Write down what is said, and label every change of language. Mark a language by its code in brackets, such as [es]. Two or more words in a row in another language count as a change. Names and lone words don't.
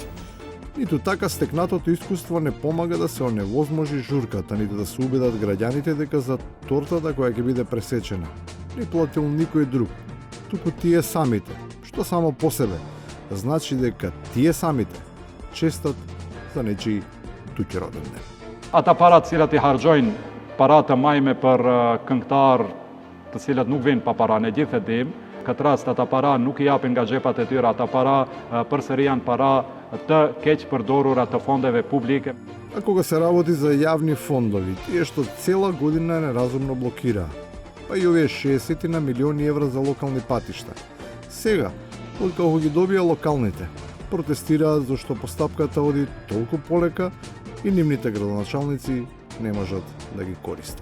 [mk] Ниту така стекнатото искуство не помага да се оневозможи журката, ниту да се убедат граѓаните дека за тортата која ќе биде пресечена не платил никој друг, туку тие самите, што само по себе значи дека тие самите честат за нечи туѓи роден ден. [sq] Ata parat cilat I harxojnë parata majme për këngëtar të cilat nuk vinë pa para, ne gjithë e dim. Këtë rast ata para nuk I japin nga xhepat e tyre, ata para përsëri janë para të keq përdorura të fondeve publike. [mk] А кога се работи за јавни фондови, тие што цела година неразумно блокира, па и овие 60 на милиони евра за локални патишта. Сега, откако ги добија локалните, протестираат зашто постапката оди толку полека и нивните градоначалници не можат да ги користат.